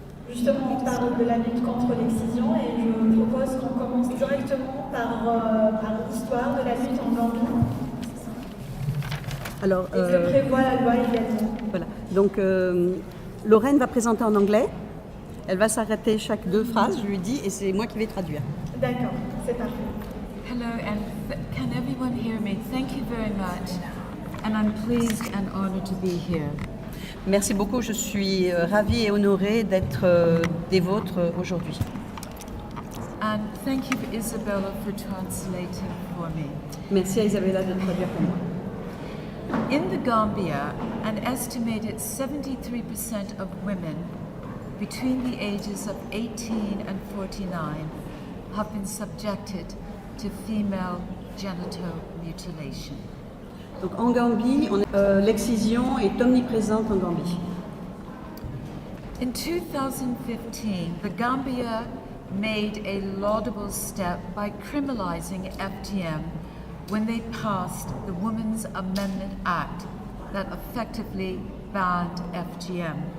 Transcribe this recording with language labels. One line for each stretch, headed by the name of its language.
French: Justement, on parle de la lutte contre l'excision et je propose qu'on commence directement par l'histoire de la lutte en Gambie. Alors, et que prévoit la loi également. Voilà. Donc, Lorraine va présenter en anglais. Elle va s'arrêter chaque 2 phrases, je lui dis, et c'est moi qui vais traduire. D'accord, c'est parfait.
English: Hello, and can everyone hear me? Thank you very much, and I'm pleased and honored to be here.
French: Merci beaucoup, je suis ravie et honorée d'être des vôtres aujourd'hui.
English: And thank you, Isabella, for translating for me.
French: Merci à Isabella de traduire pour moi.
English: In the Gambia, an estimated 73% of women between the ages of 18 and 49 have been subjected to female genital mutilation.
French: Donc en Gambie, l'excision est omniprésente en Gambie.
English: In 2015, the Gambia made a laudable step by criminalizing FGM when they passed the Women's Amendment Act that effectively banned FGM.